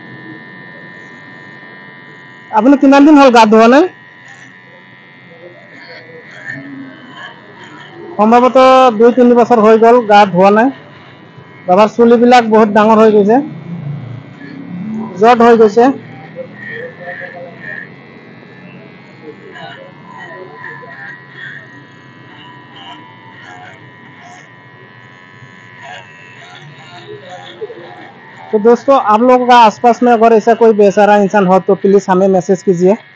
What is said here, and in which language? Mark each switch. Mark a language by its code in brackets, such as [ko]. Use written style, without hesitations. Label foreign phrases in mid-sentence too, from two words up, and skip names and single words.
[as] আপুনি কিমান দিন হ'ল গা ধোৱা নাই? সম্ভৱত 2-3 বছৰ হৈ গ'ল গা ধোৱা নাই। বাবাৰ চুলিবিলাক বহুত ডাঙৰ হৈ গৈছে, জট হৈ গৈছে। [hi] तो दोस्तों, आप लोगों का आसपास में अगर ऐसा कोई बेचारा इंसान हो तो प्लीज हमें मैसेज कीजिए।